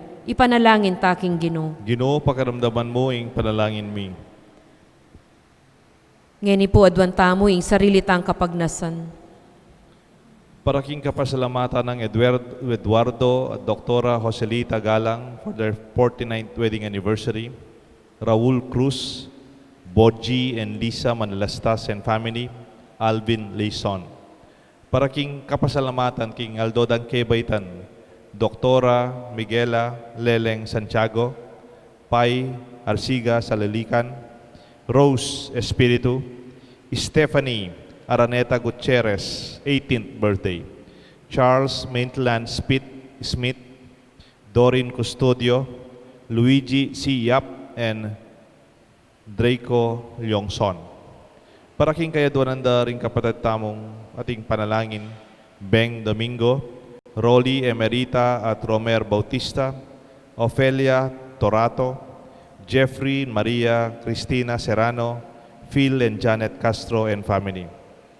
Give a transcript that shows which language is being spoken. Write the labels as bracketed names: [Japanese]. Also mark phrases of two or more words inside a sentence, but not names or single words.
[Pampanga] Ipanalangin taking Ginoo. Ginoo pakiramdaman mo ing panalangin mi. Ngeni po adwan tamo ing sarili tang kapagnasan. Para king kapasalamatan ng Eduardo at Doktora Joselita Galang [English] for their 49th wedding anniversary, [Pampanga] Raul Cruz, Boji and Lisa Manalastas and family, Alvin Leison. Para king kapasalamatan king Aldodan Kebaitan, Doktora Miguela Leleng Santiago, Pai Arsiga Salalikan, Rose Espiritu, Stephanie Araneta Gutierrez, [English] 18th birthday, [Pampanga] Charles Maitland Smith, Doreen Custodio, Luigi C. Yap, and Draco Lyongson. Para king kaya doon ring kapatid tamong ating panalangin, Beng Domingo, Rolly Emerita at Romer Bautista, Ofelia Torato, Jeffrey Maria Cristina Serrano, Phil and Janet Castro and family.